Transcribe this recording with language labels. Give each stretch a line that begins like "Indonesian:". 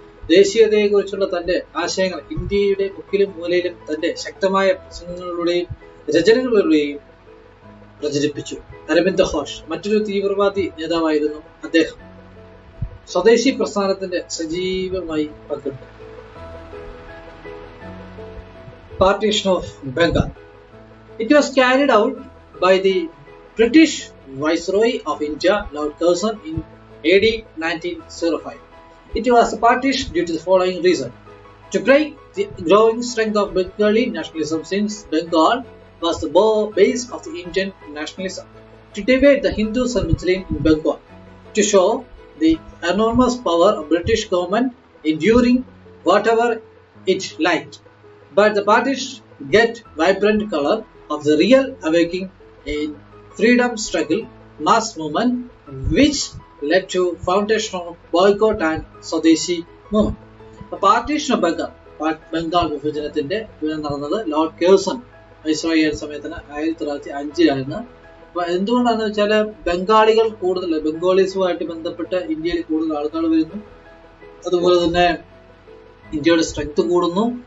Malayalam: ദേശീയതയെക്കുറിച്ചുള്ള തന്റെ ആശയങ്ങൾ ഇന്ത്യയുടെ മുക്കിലും മൂലയിലും തന്റെ ശക്തമായ പ്രസംഗങ്ങളിലൂടെയും രചനകളിലൂടെയും പ്രചരിപ്പിച്ചു. അരവിന്ദ് ഘോഷ് മറ്റൊരു തീവ്രവാദി നേതാവായിരുന്നു. അദ്ദേഹം സ്വദേശി പ്രസ്ഥാനത്തിന്റെ സജീവമായി പങ്കെടുത്തു.
English: Partition of Bengal. It was carried out by the British Viceroy of India, Lord Curzon, in AD 1905. It was partitioned due to the following reason: to break the growing strength of Bengali nationalism, since Bengal was the base of the Indian nationalism; to divide the Hindus and Muslims in Bengal; to show the enormous power of British government enduring whatever it liked. But the partition get vibrant color of the real awakening in freedom struggle, mass movement, which led to foundation of boycott and Swadeshi movement.
Malayalam: Partition of Bengal, Bengal വിഭജനത്തിന്റെ നടന്നത് Lord Kherson viceroy സമയത്തിന് 1905 അപ്പൊ എന്തുകൊണ്ടാണെന്ന് വെച്ചാല് ബംഗാളികൾ കൂടുതൽ ബംഗാളീസുമായിട്ട് ബന്ധപ്പെട്ട് ഇന്ത്യയിൽ കൂടുതൽ ആൾക്കാർ വരുന്നു, അതുപോലെ തന്നെ ഇന്ത്യയുടെ സ്ട്രെങ്ത് കൂടുന്നു.